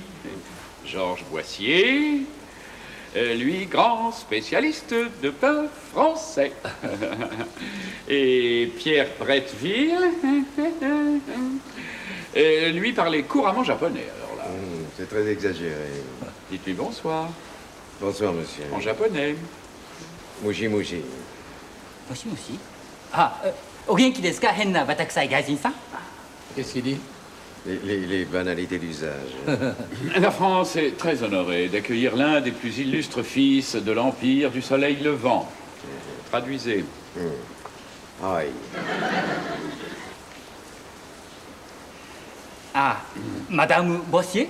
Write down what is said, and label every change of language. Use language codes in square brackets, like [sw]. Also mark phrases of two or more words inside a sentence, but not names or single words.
[fr] Georges Boissier, lui grand spécialiste de pain français. Et Pierre Bretteville, lui parlait couramment japonais. Alors là, C'est très exagéré. dites-lui bonsoir Bonsoir, monsieur. en japonais. [ja] もしもし. もしもしお元気ですか変なバタ臭い外人さん [fr] Qu'est-ce qu'il dit? Les banalités d'usage. La France est très honorée d'accueillir l'un des plus illustres fils de l'Empire du Soleil Levant. Traduisez. Aïe. Madame Bossier